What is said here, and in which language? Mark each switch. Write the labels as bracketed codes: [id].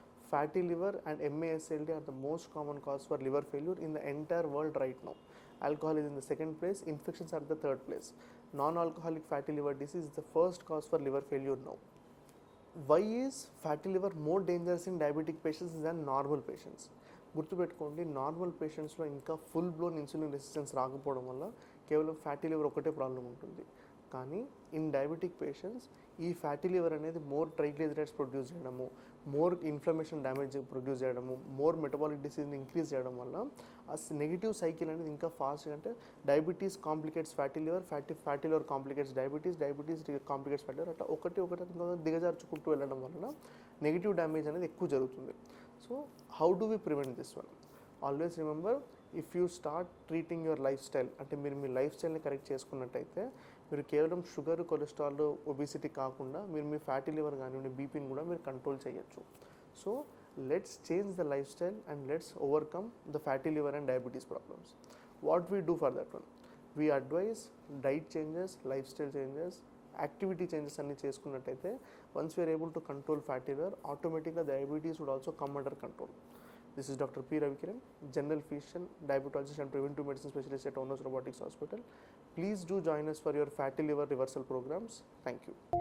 [en] Fatty liver and MASLD are the most common cause for liver failure in the entire world right now. Alcohol is in the second place, infections are the third place. Non-alcoholic fatty liver disease is the first cause for liver failure now. Why is fatty liver more dangerous in diabetic patients than normal patients? [te] గుర్తుపెట్టుకోండి, normal పేషెంట్స్లో ఇంకా full blown insulin resistance రాకపోవడం వల్ల కేవలం fatty liver ఒకటే problem ఉంటుంది. కానీ in diabetic patients ఈ fatty liver అనేది మోర్ ట్రైగ్లిజరైడ్స్ ప్రొడ్యూస్ చేయడము, మోర్ ఇన్ఫ్లమేషన్ డ్యామేజ్ ప్రొడ్యూస్ చేయడము, మోర్ మెటబాలిక్ డిసీజ్ని ఇంక్రీజ్ చేయడం వల్ల ఆ నెగిటివ్ సైకిల్ అనేది ఇంకా ఫాస్ట్గా, అంటే [en] diabetes complicates fatty liver, [te] fatty liver complicates diabetes, diabetes complicates fatty liver, అట్లా ఒకటి దిగజార్చుకుంటూ వెళ్ళడం వలన నెగిటివ్ డ్యామేజ్ అనేది ఎక్కువ జరుగుతుంది. [en] So how do we prevent this one? Always remember, if you start treating your lifestyle, [te] అంటే మీరు మీ లైఫ్ స్టైల్ని కరెక్ట్ చేసుకున్నట్టయితే మీరు కేవలం షుగర్, కొలెస్ట్రాల్, ఒబిసిటీ కాకుండా మీరు మీ ఫ్యాటీ లివర్ కానివ్వండి, బీపీని కూడా మీరు కంట్రోల్ చేయొచ్చు. [en] So let's change the lifestyle and let's overcome the fatty liver and diabetes problems. What we do for that one? We advise diet changes, lifestyle changes, activity changes [te] అన్ని చేసుకున్నట్టయితే [en] Once we are able to control fatty liver, ఆటోమేటిక్గా diabetes would also come under control. This is Dr. P. Ravikiran, General Physician, Diabetologist and Preventive Medicine Specialist at Onos Robotics Hospital. Please do join us for your fatty liver reversal programs. Thank you.